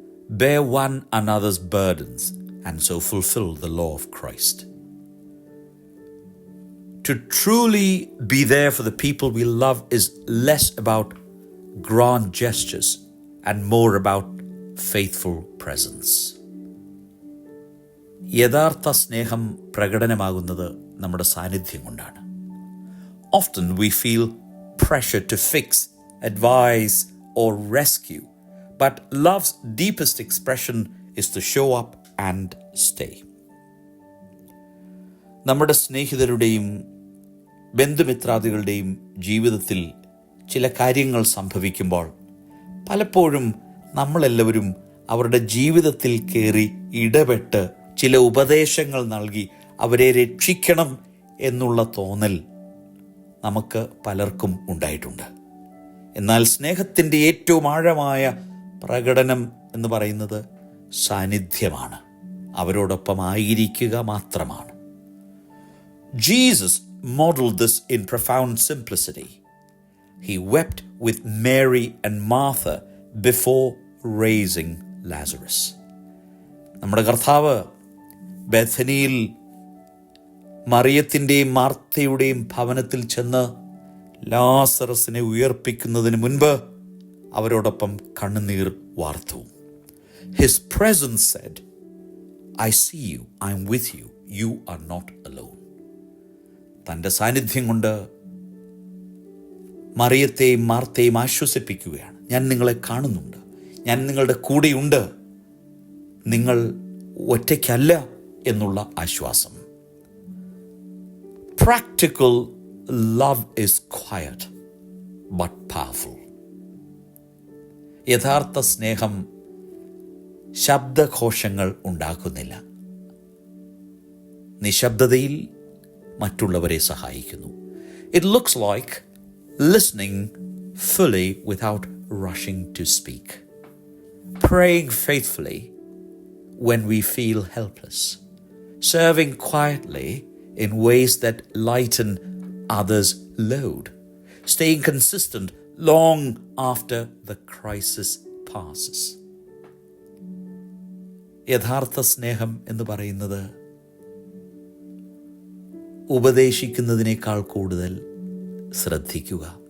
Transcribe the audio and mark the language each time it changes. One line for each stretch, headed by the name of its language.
English: Bear one another's burdens and so fulfill the law of Christ. To truly be there for the people we love is less about grand gestures and more about faithful presence.
Malayalam: യഥാർത്ഥ സ്നേഹം പ്രകടനമാകുന്നത് നമ്മുടെ സാന്നിധ്യം കൊണ്ടാണ്.
English: Often we feel pressure to fix, advise, or rescue, but love's deepest expression is to show up and stay.
Malayalam: നമ്മുടെ സ്നേഹിതരുടെയും ബന്ധുമിത്രാദികളുടെയും ജീവിതത്തിൽ ചില കാര്യങ്ങൾ സംഭവിക്കുമ്പോൾ പലപ്പോഴും നമ്മളെല്ലാവരും അവരുടെ ജീവിതത്തിൽ കയറി ഇടപെട്ട് ചില ഉപദേശങ്ങൾ നൽകി അവരെ രക്ഷിക്കണം എന്നുള്ള തോന്നൽ നമുക്ക് പലർക്കും ഉണ്ടായിട്ടുണ്ട്. എന്നാൽ സ്നേഹത്തിൻ്റെ ഏറ്റവും ആഴമായ പ്രകടനം എന്ന് പറയുന്നത് സാന്നിധ്യമാണ്, അവരോടൊപ്പം ആയിരിക്കുക മാത്രമാണ്.
English: Jesus modeled this in profound simplicity. He wept with Mary and Martha before raising Lazarus.
Malayalam: നമ്മുടെ കർത്താവ് ബെഥനിയിൽ മറിയത്തിൻ്റെയും മാർത്തയുടെയും ഭവനത്തിൽ ചെന്ന് ലാസറസിനെ ഉയർപ്പിക്കുന്നതിന് മുൻപ് അവരോടൊപ്പം കണ്ണുനീർ വാർത്തു.
English: His presence said, I see you, I am with you, you are not alone.
Malayalam: തൻ്റെ സാന്നിധ്യം കൊണ്ട് മറിയത്തെയും മാർത്തയും ആശ്വസിപ്പിക്കുകയാണ്. ഞാൻ നിങ്ങളെ കാണുന്നുണ്ട്, ഞാൻ നിങ്ങളുടെ കൂടെയുണ്ട്, നിങ്ങൾ ഒറ്റയ്ക്കല്ല എന്നുള്ള ആശ്വാസം.
English: Practical love is quiet but powerful.
Malayalam: യഥാർത്ഥ സ്നേഹം ശബ്ദഘോഷങ്ങൾ ഉണ്ടാക്കുന്നില്ല, നിശബ്ദതയിൽ മറ്റുള്ളവരെ സഹായിക്കുന്നു.
English: It looks like listening fully without rushing to speak, praying faithfully when we feel helpless, serving quietly in ways that lighten others' load, staying consistent long after the crisis passes.
Malayalam: യഥാർത്ഥ സ്നേഹം എന്ന് പറയുന്നത് ഉപദേശിക്കുന്നതിനേക്കാൾ കൂടുതൽ ശ്രദ്ധിക്കുക.